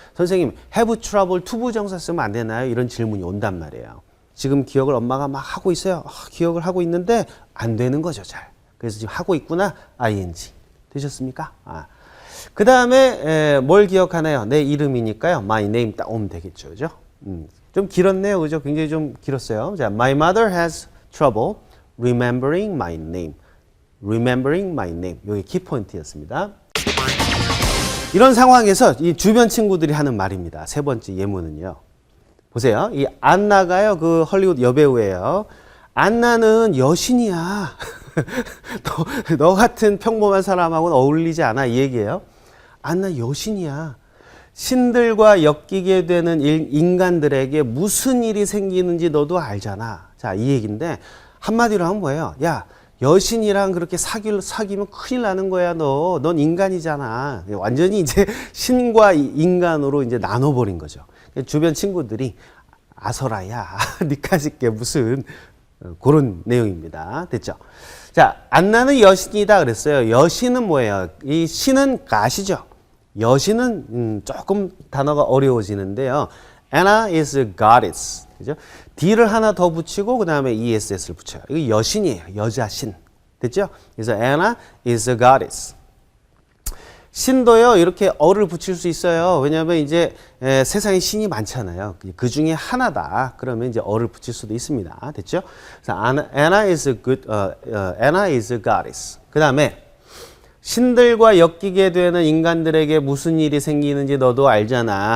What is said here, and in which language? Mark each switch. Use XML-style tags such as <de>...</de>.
<ko>선생님</ko> <en>have trouble</en> <ko>투부정사 쓰면 안 되나요? 이런 질문이 온단 말이에요. 지금 기억을 엄마가 막 하고 있어요. 기억을 하고 있는데 안 되는 거죠. 잘. 그래서 지금 하고 있구나. ing. 되셨습니까? 그 다음에 뭘 기억하나요? 내 이름이니까요.</ko> <en>my name</en> <ko>딱 오면 되겠죠. 그죠? 좀 길었네요. 그죠? 굉장히 좀 길었어요.</ko> <en>자, my mother has trouble remembering my name. remembering my name.</en> <ko>이게 키포인트였습니다. 이런 상황에서 이 주변 친구들이 하는 말입니다. 세 번째 예문은요. 보세요. 이 안나가요. 그 헐리우드 여배우예요. 안나는 여신이야. 너 같은 평범한 사람하고는 어울리지 않아. 이 얘기예요. 안나 여신이야. 신들과 엮이게 되는 인간들에게 무슨 일이 생기는지 너도 알잖아. 자, 이 얘기인데 한마디로 하면 뭐예요? 야, 여신이랑 그렇게 사귀면 큰일 나는 거야, 너. 넌 인간이잖아. 완전히 이제 신과 인간으로 이제 나눠버린 거죠. 주변 친구들이 아서라야, 니까짓 게 무슨 그런 내용입니다. 됐죠? 자, 안나는 여신이다 그랬어요. 여신은 뭐예요? 이 신은 가시죠. 여신은 조금 단어가 어려워지는데요.</ko> <en>Anna is a goddess. 그죠?</en> <ko>D를 하나 더 붙이고 그 다음에 ESS를 붙여요. 이거 여신이에요. 여자신. 됐죠?</ko> <en>그래서 Anna is a goddess.</en> <ko>신도요, 이렇게 어를 붙일 수 있어요. 왜냐하면 이제 세상에 신이 많잖아요. 그 중에 하나다. 그러면 이제 어를 붙일 수도 있습니다. 됐죠?</ko> <en>그래서 Anna is a Anna is a goddess.</en> <ko>그 다음에 신들과 엮이게 되는 인간들에게 무슨 일이 생기는지 너도 알잖아.</ko>